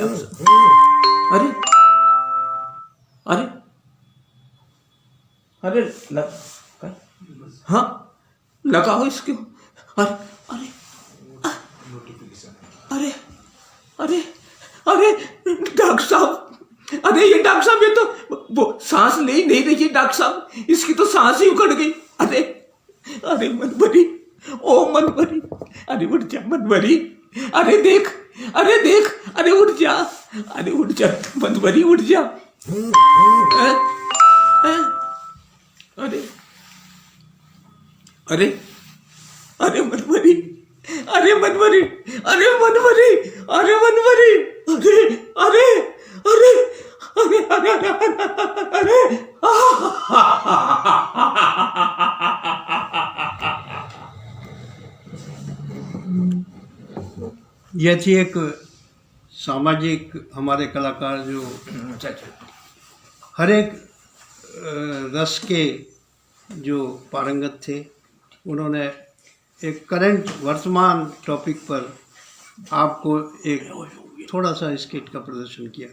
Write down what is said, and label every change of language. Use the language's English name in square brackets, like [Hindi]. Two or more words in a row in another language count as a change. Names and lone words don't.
[Hindi] अरे अरे अरे हाँ, लगाओ इसको। अरे अरे अरे अरे अरे डॉक्टर साहब, अरे ये डॉक्टर साहब, ये तो वो सांस ले ही नहीं रही है डॉक्टर साहब, इसकी तो सांस ही उखड़ गई। अरे अरे मनभरी, ओ मनभरी, अरे उठ जा मनभरी, अरे देख, अरे देख, अरे उठ जा, अरे उठ जा मनभरी, उठ जा। अरे अरे अरे मनभरी, अरे मनभरी, अरे मनभरी, अरे मनभरी, अरे अरे अरे अरे अरे अरे अरे यह थी एक सामाजिक हमारे कलाकार जो हर एक रस के जो पारंगत थे, उन्होंने एक करंट वर्तमान टॉपिक पर आपको एक थोड़ा सा स्किट का प्रदर्शन किया।